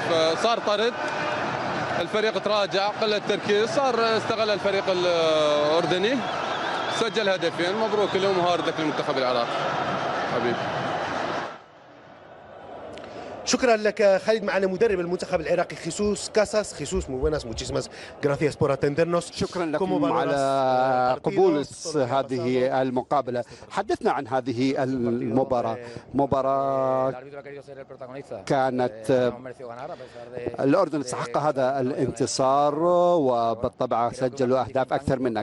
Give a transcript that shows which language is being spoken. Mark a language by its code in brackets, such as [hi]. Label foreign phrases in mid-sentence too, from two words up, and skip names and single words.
[ar] صار طرد، الفريق تراجع، قل التركيز، صار استغل الفريق الاردني، سجل هدفين. مبروك اليوم هاردك للمنتخب العراقي حبيبي. شكرا لك خالد. معنا مدرب المنتخب العراقي خيسوس كاساس. خيسوس, [es] muy buenas, muchísimas gracias por atendernos. [ar] شكرا لكم على قبول هذه المقابلة. حدثنا عن هذه المباراة. مباراة كانت الأردن استحق هذا الانتصار، وبالطبع سجلوا أهداف أكثر منها.